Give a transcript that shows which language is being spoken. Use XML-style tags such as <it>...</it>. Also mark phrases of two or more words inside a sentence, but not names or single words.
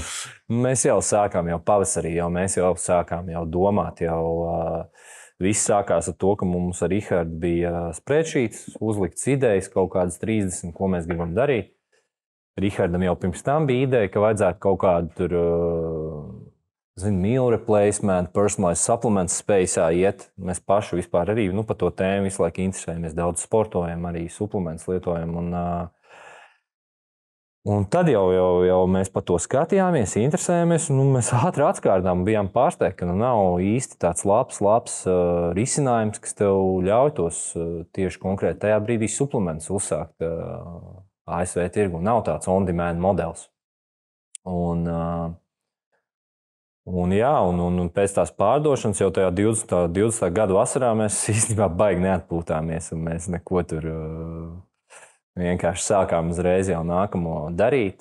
<lv>Mēs jau sākām jau pavasarī, mēs jau sākām jau domāt, viss sākās ar to, ka mums ar Rihardu bija spreadsheets, uzlikts idejas, kaut kādas 30, ko mēs gribam darīt. Rihardam jau pirms tam bija ideja, ka vajadzētu kaut kādu tur,</lv> <en>meal replacement, personalized supplement space iet.</en> <lv>Mēs paši vispār arī par to tēmu visu laiku interesējamies. Daudz sportojam, arī suplementus lietojam. Un tad jau mēs par to skatījāmies, interesējāmies, un mēs ātri atskārtām, bijām pārsteigti, ka nav īsti tāds labs risinājums, kas tev ļauj tos tieši konkrēti tajā brīdī suplementus uzsākt ASV tirgu. Nav tāds on-demand modelis. Un pēc tās pārdošanas jau tajā 20. gada vasarā mēs īstenībā baigi neatpūtāmies, un mēs neko tur vienkārši sākām uzreiz jau nākamo darīt.</lv>